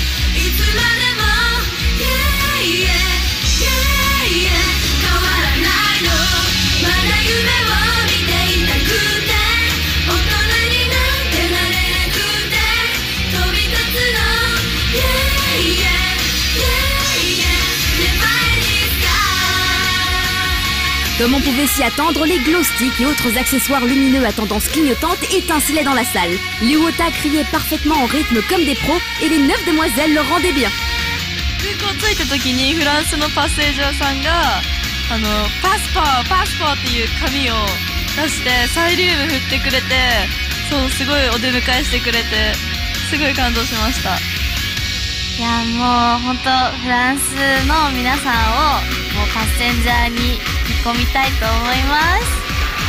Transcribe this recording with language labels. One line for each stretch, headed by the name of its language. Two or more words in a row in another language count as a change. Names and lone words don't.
Japanese: いつまでも
English: Yeah yeah yeah yeah
Japanese: 変わらないのまだ夢を見ていたくて大人になんてなれなくて飛び立つの
English: Yeah yeah yeah yeah Never any sky.
French: Comme on pouvait s'y attendre, les
English: glow sticks
French: et autres accessoires lumineux à tendance clignotante étincelaient dans la salle. Les wotas criaient parfaitement en rythme comme des pros et les 9 demoiselles le rendaient bien.
Japanese: 空港着いた時にフランスのパッセージャーさんがパスポーっていう紙を出してサイリウム振ってくれて、そうすごいお出迎えしてくれてすごい感動しました。いやもう本当フランスの皆さんをもうパッセンジャーに引き込みたいと思います。